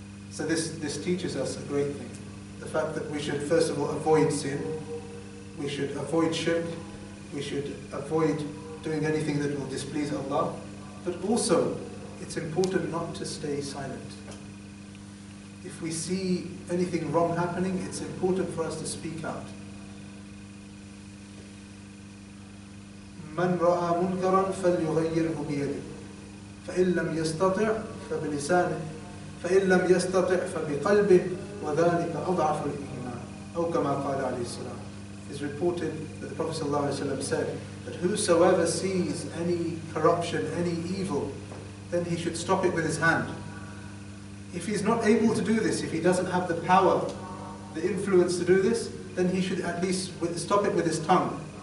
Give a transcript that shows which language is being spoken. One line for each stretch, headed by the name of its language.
English: So this teaches us a great thing. The fact that we should first of all avoid sin, we should avoid shirk, we should avoid doing anything that will displease Allah, but also it's important not to stay silent. If we see anything wrong happening, it's important for us to speak out.
Arabic: من رأى منكرا فليغيره بيده فإن لم يستطع فبلسانه فإن لم يستطع فبقلبه وذلك أضعف الإيمان أو كما قال عليه السلام.
English: It's reported that the Prophet ﷺ said that whosoever sees any corruption, any evil, then he should stop it with his hand. If he's not able to do this, if he doesn't have the power, the influence to do this, then he should at least stop it with his tongue.